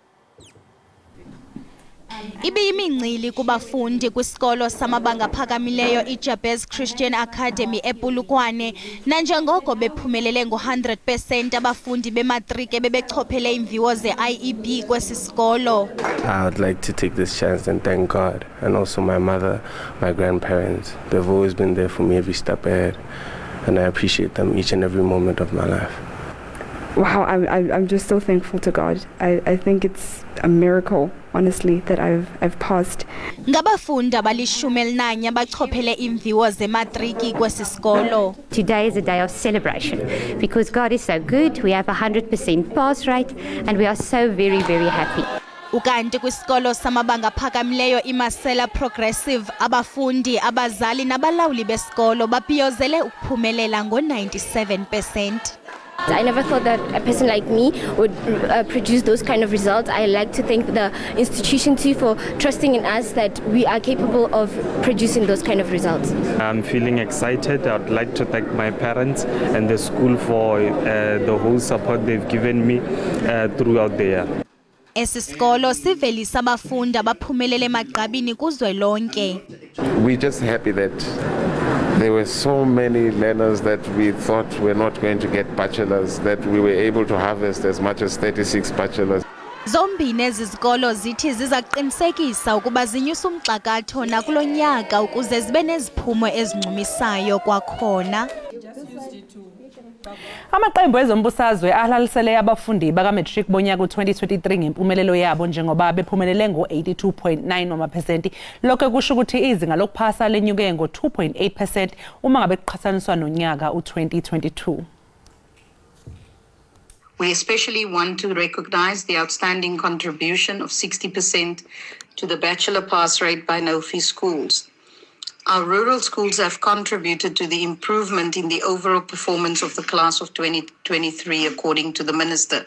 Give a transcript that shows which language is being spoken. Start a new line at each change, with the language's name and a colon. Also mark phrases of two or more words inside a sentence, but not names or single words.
Xhosa: Ibiyimincili kubafundi kwisikolo samabanga phakamileyo iJabez Christian Academy ePulukwane, nanjengoko bephumelele ngo-100% abafundi bematriki bebechophele imviwo ze-IEB kwesi sikolo.
English: I would like to take this chance and thank God and also my mother, my grandparents. They've always been there for me every step ahead, and I appreciate them each and every moment of my life. Wow, I'm just so thankful to God. I think it's a miracle, honestly, that I've passed.
Xhosa: Ngabafundi abali-11 abachophele imviwo zematriki kwesi sikolo.
English: Today is a day of celebration because God is so good. We have 100% pass rate and we are so very, very happy.
Xhosa: Ukanti kwisikolo samabanga phakamileyo iMasela Progressive abafundi, abazali nabalawuli besikolo bapiyozele ukuphumelela ngo-97%.
English: I never thought that a person like me would produce those kind of results. I like to thank the institution too for trusting in us that we are capable of producing those kind of results. I'm feeling excited. I'd like to thank my parents and the school for the whole support they've given me throughout the year.
Xhosa: Esisikolo sivelisa abafundi abaphumelele emagqabini kuzwelonke.
English: We're just happy that there were so many learners that we thought were not going to get bachelors, that we were able to harvest as much as 36 bachelors.
Xhosa: Zombini ezi zikolo zithi zizaqinisekisa ukuba zinyusa umxakatho nakulo nyaka ukuze zibe neziphumo ezincumisayo kwakhona.
Zulu: Amaqembu ezombusazwe ahlalisele abafundi baka-matric bonyaka u-2023 ngempumelelo yabo njengoba bephumelele ngo-82.9%. Lokho kusho ukuthi izinga lokuphasa lenyuke ngo-2.8% uma ngabe kuqhathaniswa nonyaka u-2022.
English: We especially want to recognize the outstanding contribution of 60% to the bachelor pass rate by no-fee schools. Our rural schools have contributed to the improvement in the overall performance of the class of 2023, according to the Minister.